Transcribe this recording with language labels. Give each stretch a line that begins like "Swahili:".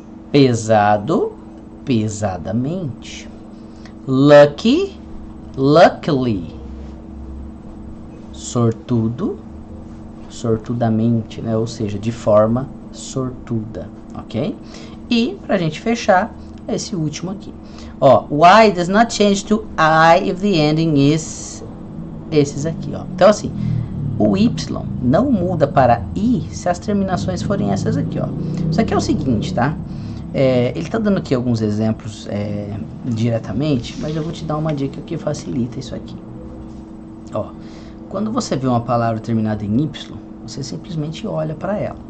Portuguese: Pesado, pesadamente. Lucky, luckily. Sortudo, sortudamente, né? Ou seja, de forma sortuda, ok? E pra gente fechar, esse último aqui.
English: Ó, Y does not change to I if the ending is
Portuguese: esses aqui, ó. Então assim, o Y não muda para I se as terminações forem essas aqui, ó. Isso aqui é o seguinte, tá? Ele está dando aqui alguns exemplos diretamente, mas eu vou te dar uma dica que facilita isso aqui. Ó, quando você vê uma palavra terminada em Y, você simplesmente olha para ela.